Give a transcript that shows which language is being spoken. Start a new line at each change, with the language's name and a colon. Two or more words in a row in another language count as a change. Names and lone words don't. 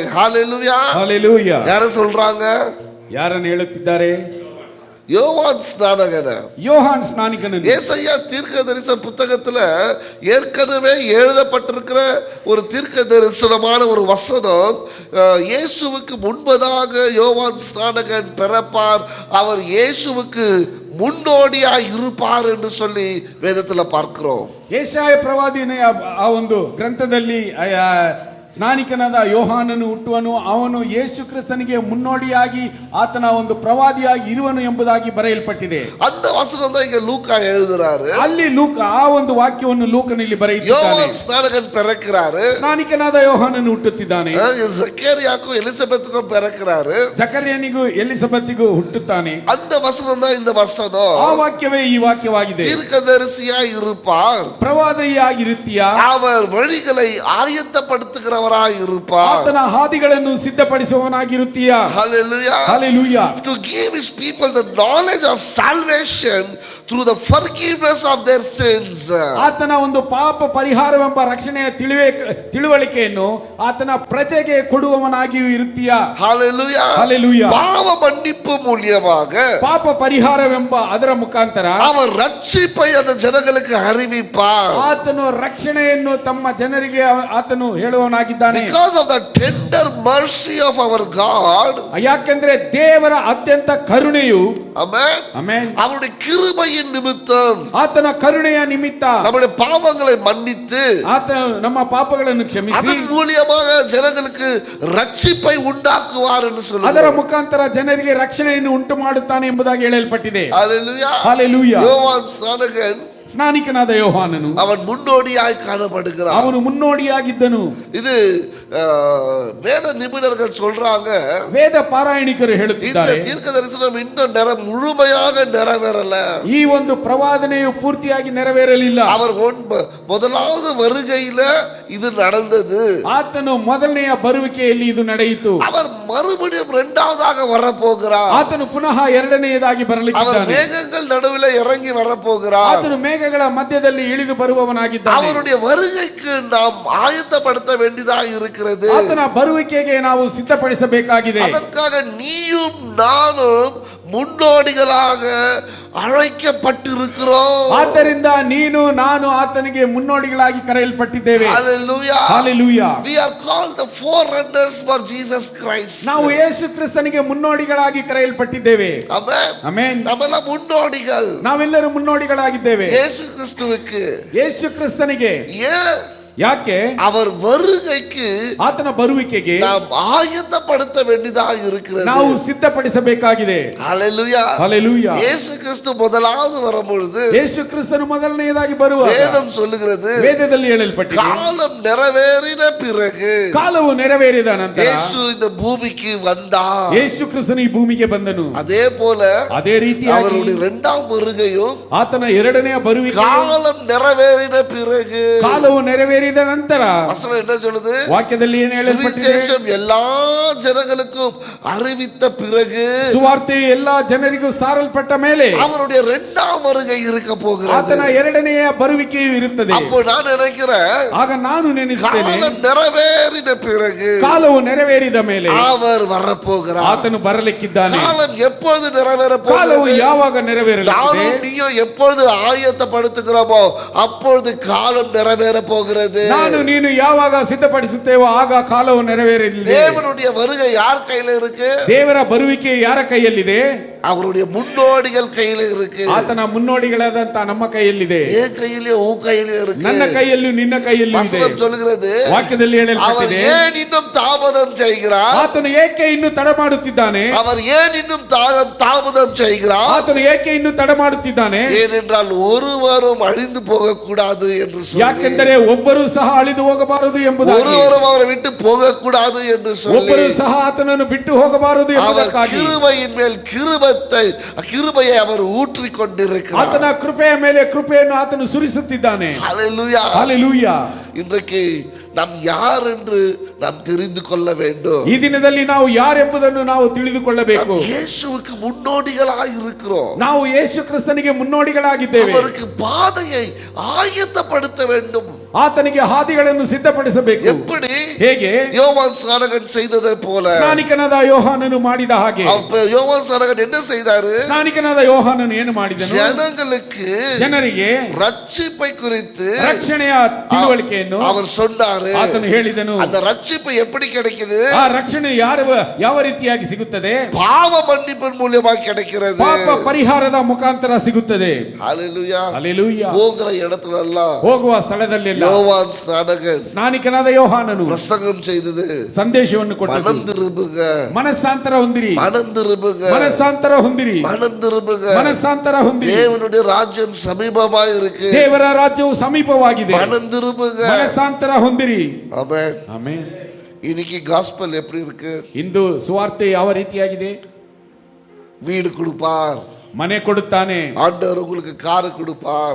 Tamil: ஹல்லேலூயா. ஹல்லேலூயா. யார சொல்றாங்க?
Kannada: ಯಾರನ್ನು ಹೇಳುತ್ತಿದ್ದಾರೆ?
Tamil: யோவான் ஸ்நானகன, யோவான் ஸ்நானிகன். ஏசாயா தீர்க்க தரிசன புத்தகத்துல ஏற்கனவே எழுதப்பட்டிருக்கிற ஒரு தீர்க்க தரிசனமான ஒரு வசனம். இயேசுவுக்கு முன்பதாக யோவான் ஸ்நானகன் பிறப்பார், அவர் இயேசுவுக்கு முன்னோடியாய் இருப்பார் என்று சொல்லி வேதத்துல பார்க்கிறோம்.
Kannada: ಯೆಶಾಯ ಪ್ರವಾದಿನ ಆ ಒಂದು ಗ್ರಂಥದಲ್ಲಿ ಸ್ನಾನಿಕನಾದ ಯೋಹಾನನು ಹುಟ್ಟುವನು, ಅವನು ಯೇಸು ಕ್ರಿಸ್ತನಿಗೆ ಮುನ್ನೋಡಿಯಾಗಿ ಆತನ ಒಂದು ಪ್ರವಾದಿಯಾಗಿ ಇರುವನು ಎಂಬುದಾಗಿ ಬರೆಯಲ್ಪಟ್ಟಿದೆ.
Tamil: அந்த வசனம் தான் இங்க லூக்கா எழுதுறாரு.
Kannada: ಅಲ್ಲಿ ಲೂಕ ಆ ಒಂದು ವಾಕ್ಯವನ್ನು ಲೂಕನಲ್ಲಿ ಬರೆಯುತ್ತಿದ್ದಾನೆ.
Tamil: யோவான் ஸ்நானகன் பிறக்கிறாரு,
Kannada: ಸ್ನಾನಿಕನಾದ ಯೋಹಾನನು ಹುಟ್ಟುತ್ತಿದ್ದಾನೆ.
Tamil: ஜக்கரியாக்கும் எலிசபெத்துக்கும் பிறக்கிறாரு,
Kannada: ಜಕರ್ಯನಿಗೂ ಎಲಿಸಬೆತಿಗೂ ಹುಟ್ಟುತ್ತಾನೆ.
Tamil: அந்த வசனம் தான் இந்த வசனம்.
Kannada: ಆ ವಾಕ್ಯವೇ ಈ ವಾಕ್ಯವಾಗಿದೆ.
Tamil: தீர்க்கதரிசியாய் இருப்பார்,
Kannada: ಪ್ರವಾದಿಯಾಗಿರುತ್ತೀಯಾ,
Tamil: அவர் வழிகளை ಆಯತ್ತಪಡಿಸುವ இருப்பார்,
Kannada: ಆತನ ಹಾದಿಗಳನ್ನು ಸಿದ್ಧಪಡಿಸುವವನಾಗಿರುತ್ತೀಯಾ.
English: Hallelujah. Hallelujah. To give his people the knowledge of salvation through the forgiveness of their sins.
Kannada: ಆತನ ಒಂದು ಪಾಪ ಪರಿಹಾರವೆಂಬ ರಕ್ಷಣೆಯ ತಿಳುವಳಿಕೆಯನ್ನು ಆತನ ಪ್ರಜೆಗೆ ಕೊಡುವವನಾಗಿಯೂ ಇರುತ್ತೀಯಾ. Hallelujah. Hallelujah.
Tamil: பாவ மன்னிப்பு மூலமாக
Kannada: ಪಾಪ ಪರಿಹಾರವೆಂಬ ಅದರ ಮುಖಾಂತರ
Tamil: அவர் ரட்சிப்பை அந்த ஜனங்களுக்கு அறிவிப்பார்.
Kannada: ಆತನು ರಕ್ಷಣೆಯನ್ನು ತಮ್ಮ ಜನರಿಗೆ ಆತನು ಹೇಳುವವನಾಗಿದ್ದಾನೆ.
English: Because of the tender mercy of our God.
Kannada: ಯಾಕೆಂದ್ರೆ ದೇವರ ಅತ್ಯಂತ ಕರುಣೆಯು, Amen. Amen.
Tamil: அவருடைய கிருபையின் நிமித்தம்,
Kannada: ಆತನ ಕರುಣೆಯ ನಿಮಿತ್ತ
Tamil: நம்முடைய பாவங்களை மன்னித்து
Kannada: ಆತ ನಮ್ಮ ಪಾಪಗಳನ್ನು ಕ್ಷಮಿಸಿ
Tamil: அதன் மூலமாக ಜನங்களுக்கு ரட்சிப்பை உண்டாக்குவார் என்று
Kannada: ಅದರ
Tamil: சொல்லுகிறார்.
Kannada: ಮುಖಾಂತರ ಜನರಿಗೆ ರಕ್ಷಣೆಯನ್ನು ಉಂಟು ಮಾಡುತ್ತಾನೆ ಎಂಬುದಾಗಿ ಹೇಳಲ್ಪಟ್ಟಿದೆ. Hallelujah. Hallelujah.
Tamil: யோவான் ஸ்நானகன்
Kannada: ಸ್ನಾನಿಕನಾದ ಯೋಹಾನನು
Tamil: அவன் முன்னோடியாய் காணப்படுகிறான்.
Kannada: ಅವನು ಮುನ್ನೋಡಿಯಾಗಿದ್ದನು.
Tamil: இது வேத நிபுணர்கள் சொல்றாங்க,
Kannada: ವೇದ ಪಾರಾಯಣಿಕರು
Tamil: இந்த
Kannada: ಹೇಳುತ್ತಿದ್ದಾರೆ,
Tamil: தீர்க்க தரிசனம் இன்னும் முழுமையாக நிறைவேறல.
Kannada: ಈ ಒಂದು ಪ್ರವಾದನೆಯು ಪೂರ್ತಿಯಾಗಿ ನೆರವೇರಲಿಲ್ಲ.
Tamil: அவர் முதலாவது வருகையில இது நடந்தது,
Kannada: ಆತನು ಮೊದಲನೆಯ ಬರುವಿಕೆಯಲ್ಲಿ ಇದು ನಡೆಯಿತು.
Tamil: அவர் மறுபடியும் இரண்டாவதாக வரப்போகிறார்.
Kannada: ಆತನು ಪುನಃ ಎರಡನೆಯದಾಗಿ
Tamil: அவர்
Kannada: ಬರಲಿದ್ದಾನೆ.
Tamil: மேகங்கள் நடுவில் இறங்கி வரப்போகிறார்.
Kannada: ಆತನು ಮೇಘಗಳ ಮಧ್ಯದಲ್ಲಿ ಇಳಿದು ಬರುವವನಾಗಿದ್ದಾನೆ.
Tamil: அவருடைய வருகைக்கு நாம் ஆயத்தப்படுத்த வேண்டியதாக இருக்கிறது.
Kannada: ಆತನ ಬರುವಿಕೆಗೆ ನಾವು ಸಿದ್ಧಪಡಿಸಬೇಕಾಗಿದೆ.
Tamil: அதற்காக நீயும் நானும் முன்னோடிகளாக அழைக்கப்பட்டிருக்கிறோம்.
Kannada: ಆದ್ದರಿಂದ ನೀನು ನಾನು ಆತನಿಗೆ ಮುನ್ನೋಡಿಗಳಾಗಿ ಕರೆಯಲ್ಪಟ್ಟಿದ್ದೇವೆ. Hallelujah. Hallelujah.
English: We are called the forerunners for Jesus Christ.
Kannada: ನಾವು ಯೇಸು ಕ್ರಿಸ್ತನಿಗೆ ಮುನ್ನೋಡಿಗಳಾಗಿ ಕರೆಯಲ್ಪಟ್ಟಿದ್ದೇವೆ. Amen. ಆಮೆನ್. ನಾವೆಲ್ಲ முன்னோடிகள். ನಾವೆಲ್ಲರೂ ಮುನ್ನೋಡಿಗಳಾಗಿದ್ದೇವೆ ಯೇಸು ಕ್ರಿಸ್ತುವಿಗೆ. ಯೇಸು ಕ್ರಿಸ್ತನಿಗೆ. ಯಾಕೆ?
Tamil: அவர் வருகைக்கு
Kannada: ಆತನ ಬರುವಿಕೆಗೆ
Tamil: நாம் ஆயத்தப்படுத்த வேண்டியதாக இருக்கிறது.
Kannada: ನಾವು ಸಿದ್ಧಪಡಿಸಬೇಕಾಗಿದೆ. Hallelujah. Hallelujah.
Tamil: இயேசு கிறிஸ்து முதலாவது வரும்பொழுது
Kannada: ಯೇಸು ಕ್ರಿಸ್ತನು ಮೊದಲನೆಯದಾಗಿ ಬರುವಾಗ
Tamil: வேதம் சொல்லுகிறது,
Kannada: ವೇದದಲ್ಲಿ ಹೇಳಲ್ಪಟ್ಟಿದೆ,
Tamil: காலம் நிறைவேறின பிறகு
Kannada: ಕಾಲವು ನೆರವೇರಿದ ನಂತರ
Tamil: இயேசு இந்த பூமிக்கு வந்தார்.
Kannada: ಯೇಸು ಕ್ರಿಸ್ತನು ಈ ಭೂಮಿಗೆ ಬಂದನು.
Tamil: அதே போல
Kannada: ಅದೇ ರೀತಿಯಾಗಿ
Tamil: அவருடைய இரண்டாம் வருகையும்
Kannada: ಆತನ ಎರಡನೆಯ ಬರುವಿಕೆ
Tamil: காலம் நிறைவேறின பிறகு,
Kannada: ಕಾಲವು ನೆರವೇರಿದ நிறைவேறிದ ನಂತರ
Tamil: வசனம் என்ன சொல்லுது?
Kannada: ವಾಕ್ಯದಲ್ಲಿ ಏನು ಹೇಳಲ್ಪಟ್ಟಿದೆ?
Tamil: சுவிசேஷம் எல்லா ஜனங்களுக்கும் அறிவித்த பிறகு
Kannada: ಸುವಾರ್ತೆ ಎಲ್ಲಾ ಜನರಿಗೂ ಸಾರಲ್ಪಟ್ಟ ಮೇಲೆ
Tamil: அவருடைய இரண்டாம் வருகை இருக்க போகிறது.
Kannada: ಆತನ ಎರಡನೆಯ ಬರುವಿಕೆಯು ಇರುತ್ತದೆ.
Tamil: அப்போ நான் நினைக்கிறேன்,
Kannada: ಆಗ ನಾನು ನೆನೆಸುತ್ತೇನೆ,
Tamil: காலம் நிறைவேறின பிறகு
Kannada: ಕಾಲವು ನೆರವೇರಿದ ಮೇಲೆ
Tamil: அவர் வரப்போகிறார்.
Kannada: ಆತನು ಬರಲಿಕ್ಕಿದ್ದಾನೆ.
Tamil: காலம் எப்பொழுது நிறைவேற
Kannada: ಕಾಲವು
Tamil: போகிறது?
Kannada: ಯಾವಾಗ ನೆರವೇರಲಿದೆ?
Tamil: நானும் நீயும் எப்பொழுது ஆயத்தப்படுத்துகிறோமோ அப்பொழுது காலம் நிறைவேற போகிறது.
Kannada: ನಾನು ನೀನು ಯಾವಾಗ ಸಿದ್ಧಪಡಿಸುತ್ತೇವೋ ಆಗ ಕಾಲವು ನೆರವೇರಲಿದೆ.
Tamil: தேவனுடைய வருகை யார் கையில இருக்கு?
Kannada: ದೇವರ ಬರುವಿಕೆ ಯಾರ ಕೈಯಲ್ಲಿದೆ?
Tamil: அவருடைய முன்னோடிகள் கையில இருக்கு.
Kannada: ಆತನ ಮುನ್ನೋಡಿಗಳಾದಂತ ನಮ್ಮ ಕೈಯಲ್ಲಿದೆ.
Tamil: என் கையிலயும் உன் கையிலயும் இருக்கு.
Kannada: ನನ್ನ ಕೈಯಲ್ಲೂ ನಿನ್ನ ಕೈಯಲ್ಲೂ ಇದೆ.
Tamil: வசனம் சொல்கிறது,
Kannada: ವಾಕ್ಯದಲ್ಲಿ
Tamil: அவர்
Kannada: ಹೇಳಲ್ಪಟ್ಟಿದೆ,
Tamil: ஏன் இன்னும் தாமதம் செய்கிறார்?
Kannada: ಆತನು ಏಕೆ ಇನ್ನು ತಡ ಮಾಡುತ್ತಿದ್ದಾನೆ?
Tamil: அவர் ஏன் இன்னும் தாமதம் செய்கிறார்?
Kannada: ಆತನು ಏಕೆ ಇನ್ನು ತಡ ಮಾಡುತ್ತಿದ್ದಾನೆ?
Tamil: ஏனென்றால் ஒருவரும் அழிந்து போக கூடாது என்று சொல்லி,
Kannada: ಯಾಕೆಂದರೆ ಒಬ್ಬರು ಸಹ ಅಳಿದು ಹೋಗಬಾರದು ಎಂಬುದಾಗಿ,
Tamil: ஒருவரும் அவரை விட்டு போக கூடாது என்று சொல்லி,
Kannada: ಒಬ್ಬರು ಸಹ ಆತನನ್ನು ಬಿಟ್ಟು ಹೋಗಬಾರದು
Tamil: அவர்
Kannada: ಎಂಬುದಕ್ಕಾಗಿ
Tamil: கிருபையின் மேல் கிருபையை அவர் ஊற்றிக் கொண்டிருக்கிறார்.
Kannada: ಆತನ ಕೃಪೆಯ ಮೇಲೆ ಕೃಪೆಯನ್ನು ಆತನು ಸುರಿಸುತ್ತಿದ್ದಾನೆ.
Tamil: ஹல்லேலூயா.
Kannada: ಹಲ್ಲೆಲೂಯಾ.
Tamil: இன்றைக்கு நாம் யார் என்று நாம் தெரிந்து கொள்ள வேண்டும்.
Kannada: ಈ ದಿನದಲ್ಲಿ ನಾವು ಯಾರೆಂಬುದನ್ನು ನಾವು ತಿಳಿದುಕೊಳ್ಳಬೇಕು.
Tamil: நாம் இயேசுவுக்கு முன்னோடிகளாய் இருக்கிறோம்.
Kannada: ನಾವು ಯೇಸು ಕ್ರಿಸ್ತನಿಗೆ ಮುನ್ನೋಡಿಗಳಾಗಿದ್ದೇವೆ.
Tamil: அவருக்கு பாதையை ஆயத்தப்படுத்த வேண்டும்.
Kannada: ಆತನಿಗೆ ಹಾದಿಗಳನ್ನು ಸಿದ್ಧಪಡಿಸಬೇಕು.
Tamil: எப்படி?
Kannada: ಹೇಗೆ?
Tamil: யோவான் ஸ்நானகன் செய்ததை போல.
Kannada: ಸ್ನಾನಿಕನಾದ ಯೋಹಾನನು ಮಾಡಿದ ಹಾಗೆ.
Tamil: யோவான் ஸ்நானகன் என்ன செய்தாரு?
Kannada: ಸ್ನಾನಿಕನಾದ ಯೋಹಾನನು ಏನು ಮಾಡಿದನು?
Tamil: ಜನங்களுக்கு
Kannada: ಜನರಿಗೆ
Tamil: ரட்சிப்பை குறித்து
Kannada: ರಕ್ಷಣೆಯ ತಿಳುವಳಿಕೆಯನ್ನು
Tamil: அவர் சொன்னாரு.
Kannada: ಆತನು ಹೇಳಿದನು.
Tamil: அந்த ரட்சிப்பு எப்படி கிடைக்குது?
Kannada: ಆ ರಕ್ಷಣೆ ಯಾವ ರೀತಿಯಾಗಿ ಸಿಗುತ್ತದೆ?
Tamil: பாவ மன்னிப்பின் மூலமாக கிடைக்கிறது.
Kannada: ಪಾಪ ಪರಿಹಾರದ ಮುಖಾಂತರ ಸಿಗುತ್ತದೆ.
Tamil: ஹல்லேலூயா.
Kannada: ಹಲ್ಲೆಲೂಯಾ.
Tamil: போகிற இடத்துல எல்லாம்
Kannada: ಹೋಗುವ ಸ್ಥಳದಲ್ಲೆಲ್ಲ
Tamil: யோவான் ஸ்நானகன்
Kannada: ಸ್ನಾನಿಕನಾದ ಯೋಹಾನನು
Tamil: பிரசங்கம் செய்தது,
Kannada: ಸಂದೇಶವನ್ನು ಕೊಟ್ಟನು.
Tamil: மனம் திரும்புங்க,
Kannada: ಮನಸ್ಸಾಂತರ ಹೊಂದಿರಿ,
Tamil: மனம் திரும்புங்க,
Kannada: ಮನಸ್ಸಾಂತರ ಹೊಂದಿರಿ,
Tamil: மனம் திரும்புங்க,
Kannada: ಮನಸ್ಸಾಂತರ ಹೊಂದಿರಿ.
Tamil: தேவனுடைய ராஜ்யம் சமீபமாய் இருக்கு.
Kannada: ದೇವರ ರಾಜ್ಯವು ಸಮೀಪವಾಗಿದೆ.
Tamil: மனம் திரும்புங்க.
Kannada: ಮನಸ್ಸಾಂತರ ಹೊಂದಿರಿ.
Tamil: ஆமென்.
Kannada: ಆಮೆನ್.
Tamil: இன்னைக்கு காஸ்பல் எப்படி இருக்கு?
Kannada: ಇಂದು ಸುವಾರ್ತೆ ಯಾವ ರೀತಿಯಾಗಿದೆ?
Tamil: வீடு கொடுப்பார்,
Kannada: ಮನೆ ಕೊಡುತ್ತಾನೆ.
Tamil: ஆண்டவர் உங்களுக்கு கார் கொடுப்பார்.